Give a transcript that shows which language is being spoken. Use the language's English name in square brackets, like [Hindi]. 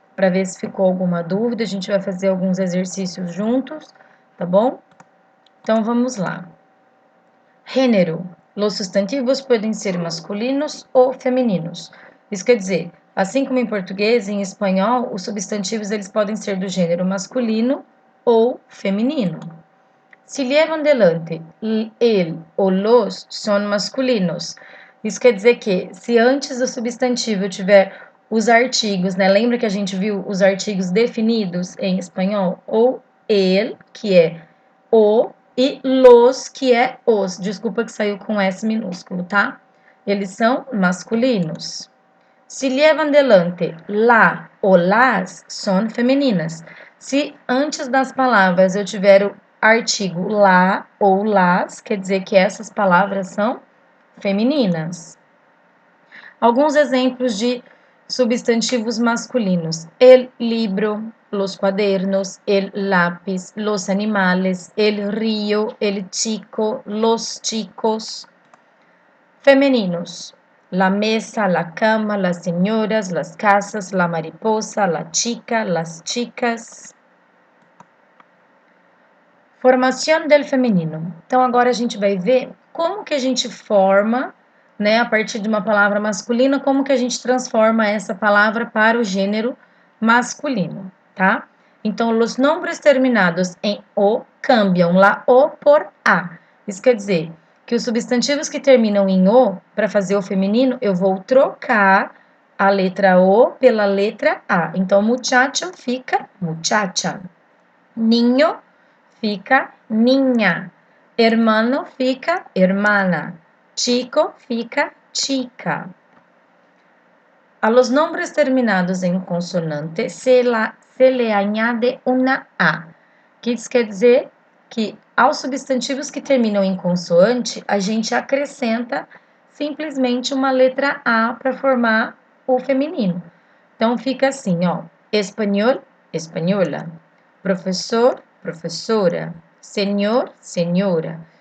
[Portuguese] Para ver se ficou alguma dúvida. A gente vai fazer alguns exercícios juntos, tá bom? Então vamos lá. Gênero. [Spanish] Los sustantivos [Portuguese] podem ser masculinos ou femininos. Isso quer dizer, assim como em português e em espanhol, os substantivos eles podem ser do gênero masculino ou feminino. [Spanish] Se llevan delante el ou los [Portuguese] são masculinos. Isso quer dizer que se antes do substantivo tiver os artigos, né? Lembra que a gente viu os artigos definidos em espanhol? Ou el, que é o, e los, que é os. Desculpa que saiu com S minúsculo, tá? Eles são masculinos. [Spanish] Se llevan delante la ou las, [Portuguese] são femininas. Se antes das palavras eu tiver o artigo la ou las, quer dizer que essas palavras são femininas. Alguns exemplos de substantivos masculinos: [Spanish] el libro, los cuadernos, el lápiz, los animales, el río, el chico, los chicos. Femeninos: la mesa, la cama, las señoras, las casas, la mariposa, la chica, las chicas. [Portuguese] Formação del feminino. Então agora a gente vai ver como que a gente forma, né, a partir de uma palavra masculina, como que a gente transforma essa palavra para o gênero masculino, tá? Então, os nombres terminados em o cambiam la o por a. Isso quer dizer que os substantivos que terminam em o, para fazer o feminino, eu vou trocar a letra o pela letra a. Então, muchacho fica muchacha. Niño fica niña. Hermano fica hermana. Chico fica chica. [Spanish] A los nombres terminados em consonante se le añade una A. [Portuguese] Que isso quer dizer que aos substantivos que terminam em consoante, a gente acrescenta simplesmente uma letra A para formar o feminino. Então fica assim, ó: espanhol, espanhola. Professor, professora. Senhor, senhora.